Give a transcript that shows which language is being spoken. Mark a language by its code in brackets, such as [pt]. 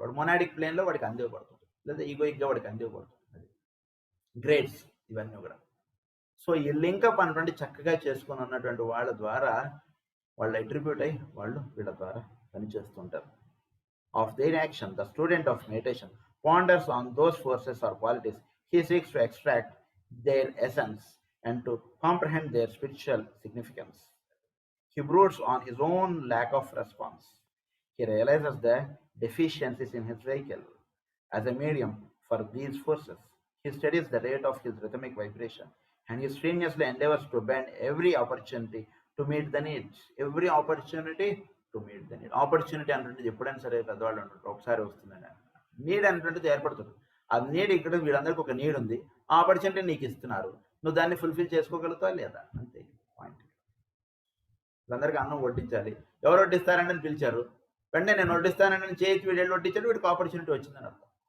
[te] వాడు మొనాడిక్ ప్లేన్లో వాడికి అందివ్వబడుతుంది, లేదా ఈగోయిక్గా వాడికి అందివ్వబడుతుంది. గ్రేడ్స్ ఇవన్నీ కూడా. సో ఈ లింకప్ అన్నటువంటి చక్కగా చేసుకుని ఉన్నటువంటి వాళ్ళ ద్వారా వాళ్ళు అట్రిబ్యూట్ అయ్యి వాళ్ళు వీళ్ళ ద్వారా పనిచేస్తుంటారు. [en] Of their action the student of meditation ponders on those forces or qualities. He seeks to extract their essence and to comprehend their spiritual significance. He broods on his own lack of response. He realizes the deficiencies in his vehicle as a medium for these forces. He studies the rate of his rhythmic vibration and he strenuously endeavors to bend every opportunity to meet the needs. Every opportunity to meet the need. [te] Opportunity అంటే ఎప్పుడైనా సరే పెద్దవాళ్ళు అంటారు ఒకసారి వస్తుందని. Need అనేటువంటిది ఏర్పడుతుంది. ఆ నీడ్ ఇక్కడ వీళ్ళందరికీ ఒక నీడ్ ఉంది, ఆ ఆపర్చునిటీ నీకు ఇస్తున్నారు, నువ్వు దాన్ని ఫుల్ఫిల్ చేసుకోగలుగుతావా లేదా, అంతే పాయింట్. వీళ్ళందరికీ అన్నం వడ్డించాలి, ఎవరు వడ్డిస్తారని పిలిచారు, వెంటనే నేను వడ్డిస్తానని చేతి వీళ్ళు వడ్డించాడు, వీడికి ఆపర్చునిటీ వచ్చిందని అర్థం.